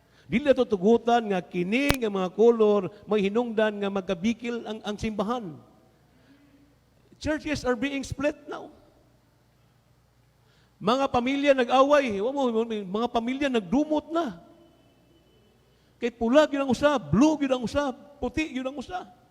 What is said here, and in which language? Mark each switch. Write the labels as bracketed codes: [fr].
[ceb] Dili nato tugutan nga kini nga mga kolor may hinungdan nga magkabikil ang simbahan. [en] Churches are being split now. [ceb] Mga pamilya nag-away, mga pamilya nagdumot na. Kay pula gyud ang usa, blue gyud ang usa, puti gyud ang usa.